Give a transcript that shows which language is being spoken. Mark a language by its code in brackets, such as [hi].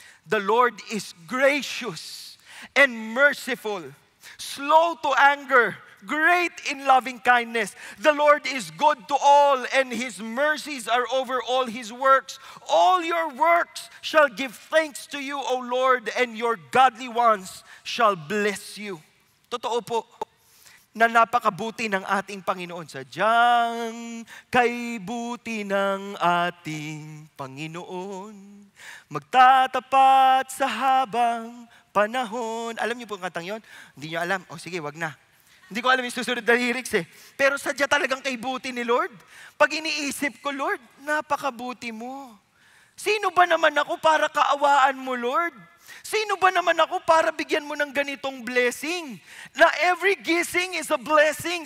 [en] The Lord is gracious and merciful, slow to anger, great in loving kindness. The Lord is good to all, and His mercies are over all His works. All your works shall give thanks to you, O Lord, and your godly ones shall bless you. [tl] Totoo po na napakabuti ng ating Panginoon. Sadyang kay buti ng ating Panginoon, magtatapat sa habang panahon. Alam niyo po ang kantang yun? Hindi niyo alam? O sige, wag na. Hindi ko alam yung susunod na lyrics eh. Pero sadya talagang kay buti ni Lord. Pag iniisip ko, Lord, napakabuti mo. Sino ba naman ako para kaawaan mo, Lord? Sino ba naman ako para bigyan mo ng ganitong blessing? [en] Na every gising is a blessing.